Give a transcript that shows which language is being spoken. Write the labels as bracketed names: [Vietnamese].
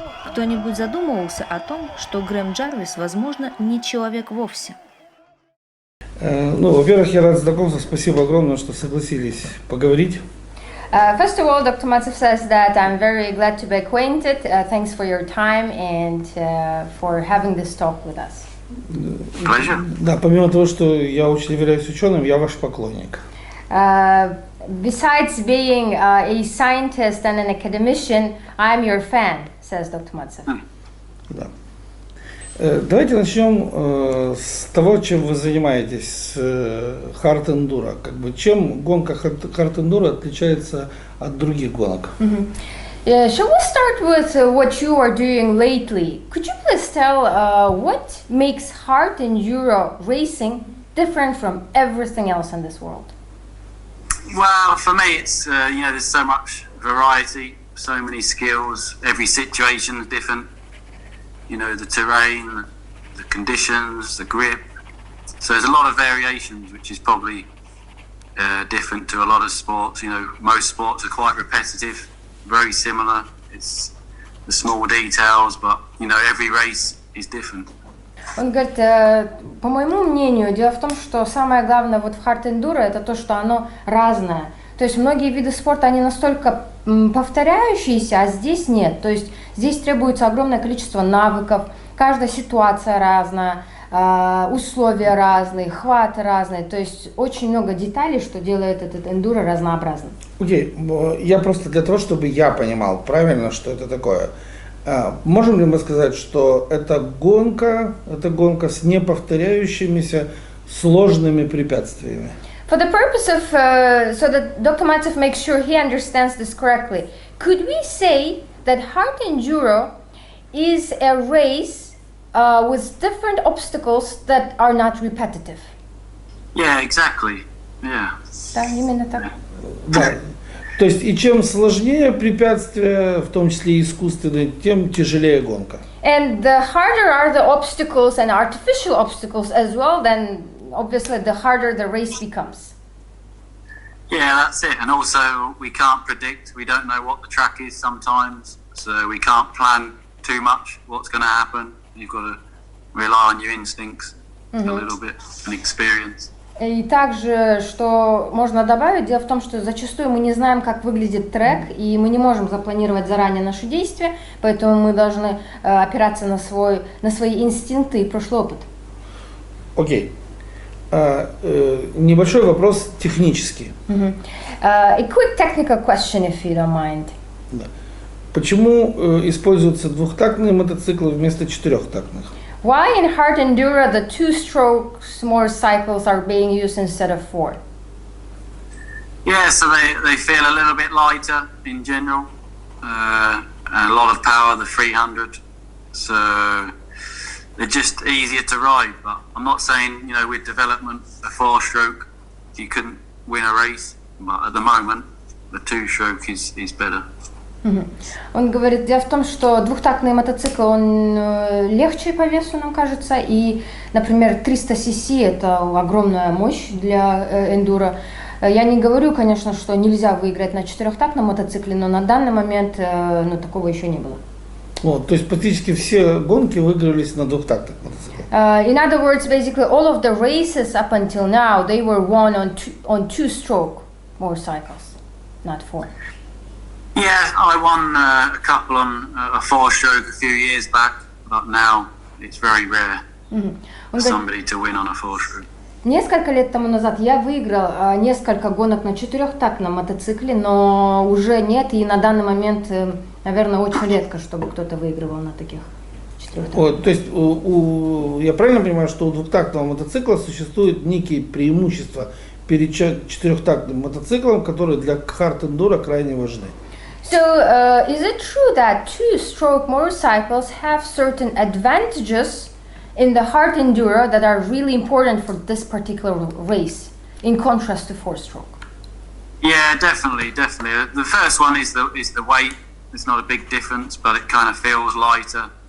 [Russian] Кто-нибудь задумывался о том, что Грэм Джарвис, возможно, не человек вовсе? Во-первых, я рад знакомству. Спасибо огромное, что согласились поговорить. [English] First of all, Dr. Maltsev says that I'm very glad to be acquainted. Thanks for your time and for having this talk with us. Pleasure. [Russian] Да, помимо того, что я очень являюсь ученым, я ваш поклонник. [English] Besides being a scientist and an academician, I'm your fan, says Dr. Maltsev. [Russian] Да. Давайте начнем с того, чем вы занимаетесь, с Hard Enduro. Чем гонка Hard Enduro отличается от других гонок? [English] Shall we start with what you are doing lately? Could you please tell what makes Hard Enduro racing different from everything else in this world? Well, for me, it's there's so much variety, so many skills. Every situation is different. The terrain, the conditions, the grip. So there's a lot of variations, which is probably different to a lot of sports. Most sports are quite repetitive, very similar. It's the small details, but every race is different. [Russian] Он говорит, по моему мнению, дело в том, что самое главное в Hard Enduro это то, что оно разное. То есть многие виды спорта, они настолько повторяющиеся, а здесь нет. То есть здесь требуется огромное количество навыков, каждая ситуация разная, условия разные, хваты разные. То есть очень много деталей, что делает этот эндуро разнообразным. Окей, я просто для того, чтобы я понимал правильно, что это такое. Можем ли мы сказать, что это гонка с неповторяющимися сложными препятствиями? [English] For the purpose of, so that Dr. Maltsev makes sure he understands this correctly, could we say that Hard Enduro is a race with different obstacles that are not repetitive? Yeah, exactly. Yeah. [Russian] Да, именно так. Да. То есть и чем сложнее препятствия, в том числе и искусственные, тем тяжелее гонка. [English] And the harder are the obstacles and artificial obstacles as well, then obviously the harder the race becomes. Yeah, that's it. And also we can't predict. We don't know what the track is sometimes, so we can't plan too much what's going to happen. You've got to rely on your instincts a little bit and experience. [Russian] И также, что можно добавить, дело в том, что зачастую мы не знаем, как выглядит трек, и мы не можем запланировать заранее наши действия, поэтому мы должны опираться на свои инстинкты и прошлый опыт. Окей. Небольшой вопрос технический. [English] A quick technical question, if you don't mind. [Russian] Да. Почему используются двухтактные мотоциклы вместо четырехтактных? [English] Why in hard enduro the 2-stroke motorcycles are being used instead of 4? Yeah, so they feel a little bit lighter in general. A lot of power, the 300. So they're just easier to ride. But I'm not saying, with development, a 4-stroke, you couldn't win a race. But at the moment, the 2-stroke is better. [Russian] Он говорит, дело в том, что двухтактный мотоцикл, он легче по весу, нам кажется, и, например, 300 cc это огромная мощь для эндуро. Я не говорю, конечно, что нельзя выиграть на 4-тактном мотоцикле, но на данный момент такого еще не было. Вот, то есть практически все гонки выигрывались на двухтактных мотоциклах. [English] In other words, basically all of the races up until now, they were won on 2-stroke motorcycles, not 4. Yeah, I won a couple on a 4-stroke a few years back, but now it's very rare for somebody to win on a 4-stroke. [Russian] Несколько лет тому назад я выиграл несколько гонок на 4-тактном мотоцикле, но уже нет, и на данный момент, наверное, очень редко, чтобы кто-то выигрывал на таких 4-тактных. Вот, то есть я правильно понимаю, что у двухтактного мотоцикла существуют некие преимущества перед 4-тактным мотоциклом, которые для хард-эндуро крайне важны? [English] So, is it true that 2-stroke motorcycles have certain advantages in the hard enduro that are really important for this particular race, in contrast to 4-stroke? Yeah, definitely. The first one is the weight. It's not a big difference, but it kind of feels lighter.